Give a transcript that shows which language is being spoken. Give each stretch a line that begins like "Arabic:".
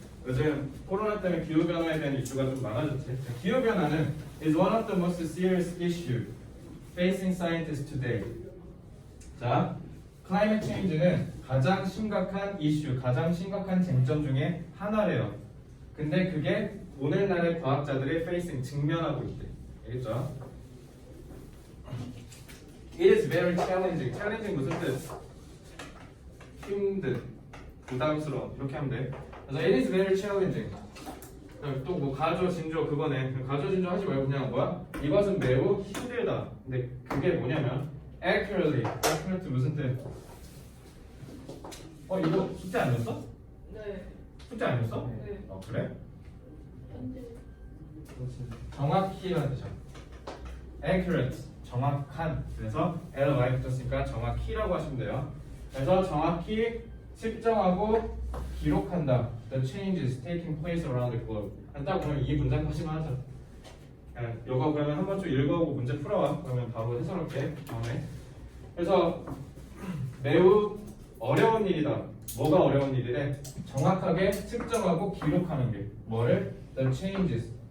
Korean: 요즘 코로나 때문에 기후 변화에 대한 이슈가 좀 많아졌지. 기후 변화는
English: is one of the most serious issue facing scientists today.
Korean: 자, climate change는 가장 심각한 이슈, 가장 심각한 쟁점 중에 하나래요. 근데 그게 오늘날의 과학자들이 facing 직면하고 있대. 알겠죠?
English: It is very challenging.
Korean: challenging 무슨 뜻? 힘든, 부담스러운 이렇게 하면 돼.
English: 그래서 it is very challenging.
Korean: 또 뭐 가조, 진조 그거네. 가조, 진조 하지 말고 그냥 뭐야? 이것은 매우 힘들다. 근데 그게 뭐냐면 accurately. accurate 무슨 뜻? 이거 숙제 아니었어? 네. 숙제 아니었어? 네. 그래? 현재. 정확히라는 뜻이야. accurate. 정확한. 그래서 L-Y 붙었으니까 정확히라고 하시면 돼요. 그래서 정확히 측정하고 기록한다.
English: The changes taking place around the globe.
Korean: 딱 보면 이 문장까지만 하자. 이거 그러면 한 번 좀 읽어보고 문제 풀어와. 그러면 바로 해설할게. 다음에. 그래서 매우 어려운 일이다. 뭐가 어려운 일이래? 정확하게 측정하고 기록하는 게 뭐를?
English: The changes.